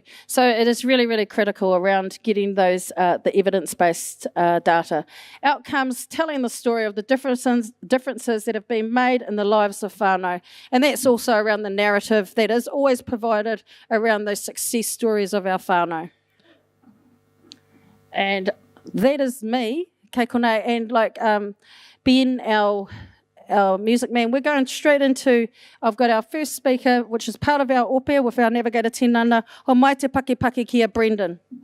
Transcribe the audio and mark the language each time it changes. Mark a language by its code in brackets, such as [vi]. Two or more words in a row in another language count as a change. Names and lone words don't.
[en] So it is really, really critical around getting those the evidence-based data. Outcomes, telling the story of the differences that have been made in the lives of whānau, and that's also around the narrative that is always provided around those success stories of our whānau. And that is me, [mi] kei konei, [en] and like Ben, our music man. We're going straight into, I've got our first speaker, which is part of our ope with our Navigator Tinana, [mi] o mai te paki kia Brendan.